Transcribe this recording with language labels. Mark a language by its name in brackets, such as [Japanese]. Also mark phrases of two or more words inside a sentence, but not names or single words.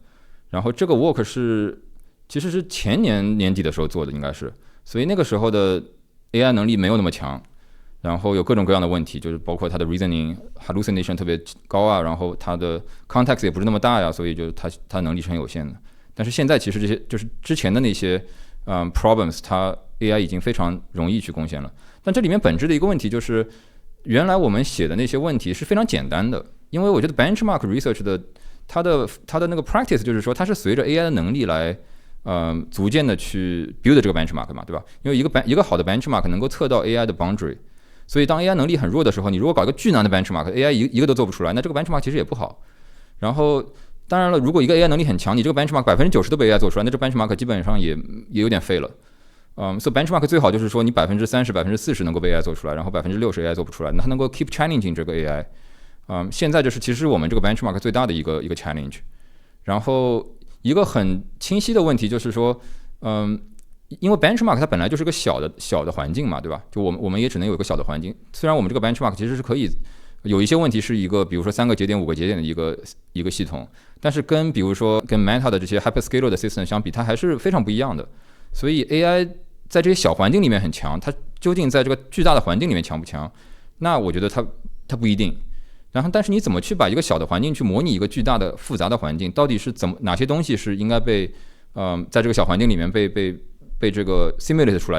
[Chinese] 然後這個 work 其實是前年年底的時候做的，應該是，所以那個時候的 AI 能力沒有那麼強，然後有各種各樣的問題，就是包括它的 [English] reasoning hallucination [Chinese] 特別高啊，然後它的 context 也不是那麼大呀，所以就它能力是很有限的。但是現在其實這些就是之前的那些 problems，它 AI 已經非常容易去貢獻了。但這裡面本質的一個問題就是，原來我們寫的那些問題是非常簡單的，因為我覺得 [English] benchmark research [Chinese] 的它的那個 practice 就是說，它是隨着 AI 的能力來逐漸的去 build 這個 benchmark 嘛，对吧？因為一個好的 benchmark 能夠測到 AI 的 boundary， 所以當 AI 能力很弱的時候，你如果搞一個巨難的 benchmark，AI 一個都做不出來，那這個 benchmark 其實也不好。然後當然了，如果一個 AI 能力很強，你這個 benchmark 90%都被 AI 做出來，那這 benchmark 基本上也有點廢了。所以 benchmark 最好就是說你30%、40%能夠被 AI 做出來，然後60%、AI 做不出來，那它能夠 [English] keep challenging [Chinese] 這個 AI。現在就是其實我們這個 benchmark 最大的一個 challenge。然後一個很清晰的問題就是說，因為 benchmark 它本來就是个小的環境嘛，對吧？就我們也只能有一個小的環境。雖然我們這個 benchmark 其實是可以有一些問題是一個，比如說3個節點、5個節點的一個系統，但是跟比如說跟 Meta 的這些 hyperscaler 的 system 相比，它還是非常不一樣的。所以 AI 在這些小環境裡面很強，它究竟在這個巨大的環境裡面強不強？那我覺得它不一定。然後，但是你怎麼去把一個小的環境去模擬一個巨大的複雜的環境？到底是哪些東西是應該被在這個小環境裡面被這個 simulate 出來？